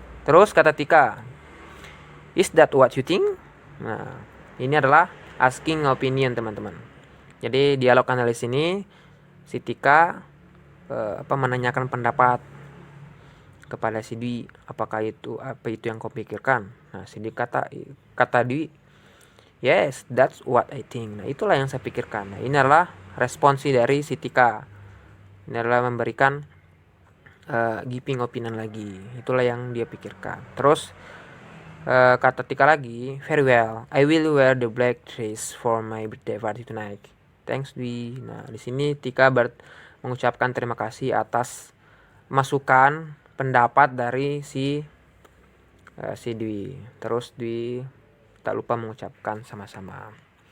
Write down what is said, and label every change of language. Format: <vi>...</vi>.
<id>Terus kata Tika,</id> <en>is that what you think?</en> <id>Nah, ini adalah asking opinion, teman-teman. Jadi dialog analis ini si Tika menanyakan pendapat kepada si Dwi, apa itu yang kau pikirkan? Nah, si Dwi kata Dwi,</id> <en>yes, that's what I think.</en> <id>Nah, itulah yang saya pikirkan. Nah, ini adalah responsi dari si Tika. Ini adalah memberikan giving opinion lagi. Itulah yang dia pikirkan. Terus kata Tika lagi,</id> <en>very well, I will wear the black dress for my birthday party tonight. Thanks Dwi.</en> <id>Nah, di sini Tika mengucapkan terima kasih atas masukan pendapat dari si Dwi. Terus Dwi tak lupa mengucapkan sama-sama.</id>